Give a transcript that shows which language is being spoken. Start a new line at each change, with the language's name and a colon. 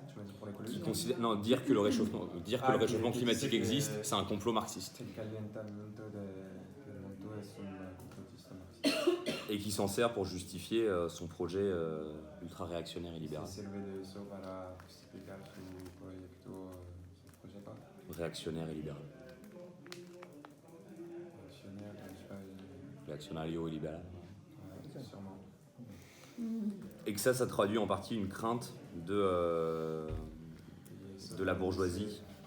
French: Tu m'as dit pour l'écologie? Dire que le réchauffement climatique existe, c'est un complot marxiste.
Spanish: El calentamiento del mundo es un complotista marxista.
French: Et qui s'en sert pour justifier son projet ultra-réactionnaire et libéral.
Spanish: Se sirve de eso para justificar su proyecto, su
French: projet quoi? Réactionnaire et libéral. Réactionnaire, je sais pas. Réactionnario et libéral. Ouais, sûrement. Et que ça traduit en partie une crainte de la bourgeoisie.